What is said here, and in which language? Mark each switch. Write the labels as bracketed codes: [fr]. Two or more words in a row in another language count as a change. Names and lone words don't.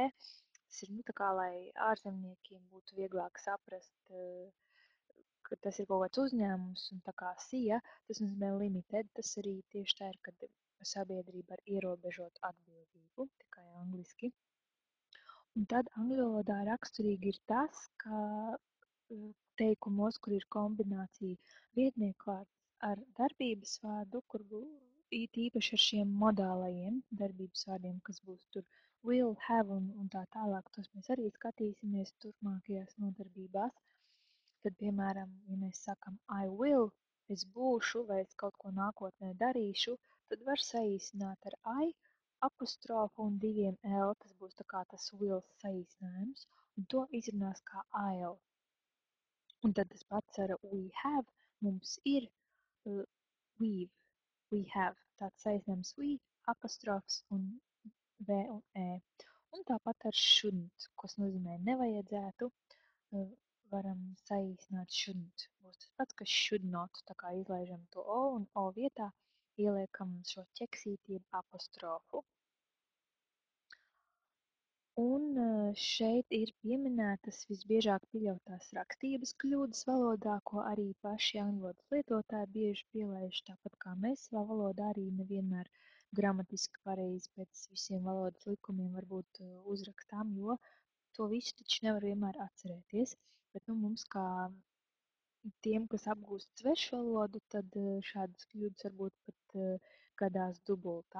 [lv] Tas ir, tā kā, lai ārzemniekiem būtu vieglāk saprast, ka tas ir kaut kāds uzņēmums un tā kā SIA, tas nozīmē limited, tas arī tieši tā ir, kad sabiedrība ar ierobežotu atbildību, tikai angliski. Un tad angļu valodā raksturīgi ir tas, ka teikumos, kur ir kombinācija vietnieku vārds ar darbības vārdu, kur it īpaši ar šiem modālajiem darbības vārdiem, kas būs tur [en] will, have [lv] un tā tālāk, tos mēs arī skatīsimies turpmākajās nodarbībās. Tad, piemēram, ja mēs sakam [en] I will, [lv] es būšu vai es kaut ko nākotnē darīšu, tad var saīsināt ar I apostrofu un diviem L, tas būs tā kā tas will saīsinājums, un to izrunās kā I'll. Un tad tas pats ar [en] we have, [lv] mums ir [en] we have, [lv] tāds saīsinājums we, apostrofs un V un E. Un tāpat ar shouldn't, kas nozīmē nevajadzētu, varam saīsināt shouldn't. Būs tas pats, kas [en] should not, [lv] tā kā izlaižam to O un O vietā ieliekam šo ķeksīti jeb apostrofu. Un šeit ir pieminētas visbiežāk pieļautās rakstības kļūdas valodā, ko arī paši angļu valodas lietotāji bieži pielaiž, tāpat kā mēs savā valodā arī nevienmēr gramatiski pareizi pēc visiem valodas likumiem varbūt uzrakstām, jo to visu taču nevar vienmēr atcerēties, bet mums kā tiem, kas apgūst svešvalodu, tad šādas kļūdas varbūt pat gadās dubultā.